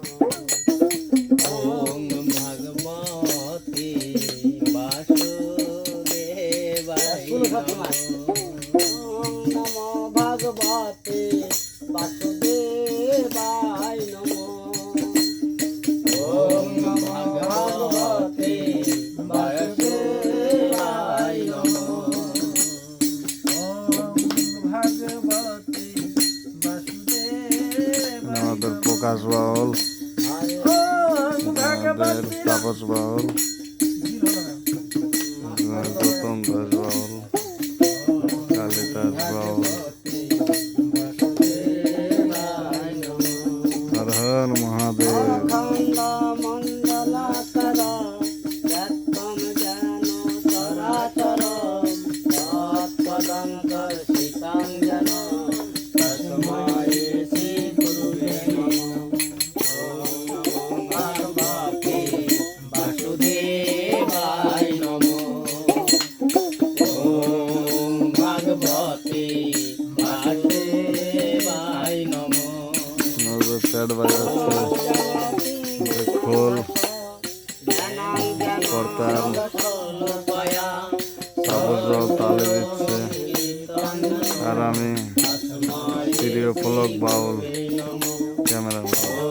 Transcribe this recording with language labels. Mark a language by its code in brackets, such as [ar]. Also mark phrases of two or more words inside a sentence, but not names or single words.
[sa] ওম ভগবতে বাসুদেবায় নমঃ। ওম নমো ভগবতে বাসুদেবায় নমঃ। ওম ভগবতে বাসুদেবায় নমঃ। [bn] আমাদের প্রকাশ বাউল, আমাদের তাপস বাউল, গৌতম দাস বাউল, কালিদাস বাউল। [sa] হর হর মহাদেব। অখণ্ড মণ্ডলাকার যত্তম জ্ঞান চরাচর তৎপদঙ্কর্ষিতং জন তস্मै শ্রী গুরুবে নমঃ। ওম ভগবতে বাসুদেবায় নমঃ। ওম ভগবতে বাসুদেবায় নমঃ। [bn] আমাদের প্যাড বাজাচ্ছে, খোল, করতাল, তাপস বাউল তালে দিচ্ছে, আর আমি স্টুডিও ফলক বাউল, ক্যামেরা বাউল।